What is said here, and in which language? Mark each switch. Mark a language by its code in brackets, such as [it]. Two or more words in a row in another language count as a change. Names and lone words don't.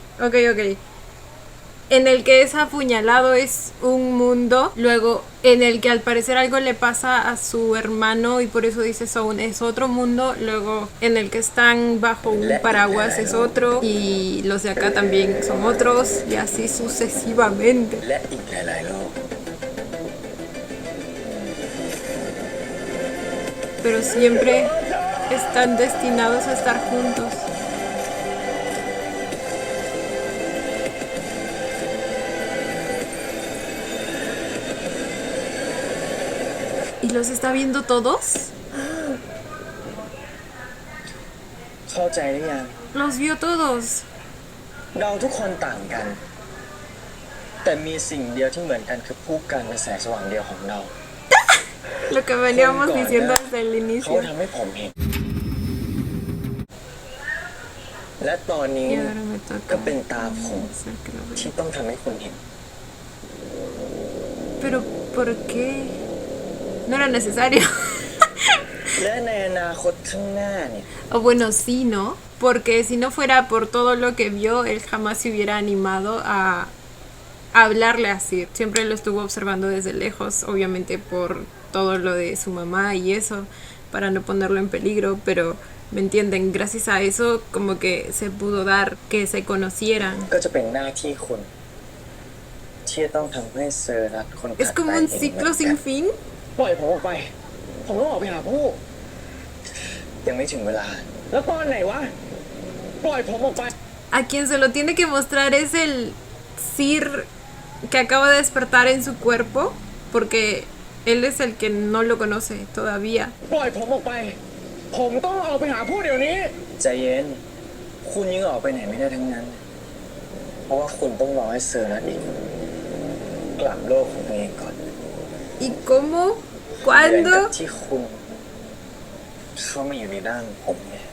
[es] En el que es apuñalado es un mundo. Luego, en el que al parecer algo le pasa a su hermano y por eso dice Zone, es otro mundo. Luego, en el que están bajo un paraguas es otro. Y los de acá también son otros. Y así sucesivamente. [th] และอีกหลายๆโลก [es] Pero siempre están destinados a estar juntos. ¿Y los está viendo todos? [th] เข้าใจหรือยัง [es] Los vio todos. [th] เราทุกคนต่างกัน แต่มีสิ่งเดียวที่เหมือนกันคือผู้กันเป็นแสงสว่างเดียวของเรา [es] Lo que veníamos diciendo desde el [th] เขา [es] inicio. [th] ทำให้ผมเห็น และตอนนี้ [es] Y ahora me [th] ก็ [es] toca [th] เป็นตาผม [es] hacer que lo vea. [th] ที่ต้องทำให้คุณเห็น [es] Pero, ¿por qué? No era necesario. [th] และในอนาคตข้างหน้าเนี่ย [es] O bueno, sí, ¿no? Porque si no fuera por todo lo que vio, él jamás se hubiera animado a hablarle así. Siempre lo estuvo observando desde lejos, obviamente por todo lo de su mamá y eso, para no ponerlo en peligro, pero ¿me entienden? Gracias a eso como que se pudo dar que se conocieran. [th] ก็จะเป็นหน้าที่คุณที่จะต้องทำให้เซอร์รักคน [es] Es como un ciclo sin fin. [th] ปล่อยผมออกไป ผมต้องออกไปหาผู้ยังไม่ถึงเวลา แล้วตอนไหนวะ ปล่อยผมออกไป [es] A quien se lo tiene que mostrar es el Sir que acaba de despertar en su cuerpo, porque él es el que no lo conoce todavía. [th] ปล่อยผมออกไป ผมต้องออกไปหาผู้เดี๋ยวนี้ ใจเย็น คุณยังออกไปไหนไม่ได้ทั้งนั้น เพราะว่าคุณต้องรอให้เซอร์นัดอีกกลับโลกของตัวเองก่อน [es] ¿Y cómo? [th] เหมือนกับ [es] ¿Cuándo? [th] ที่คุณเข้ามาอยู่ในร่างผมไง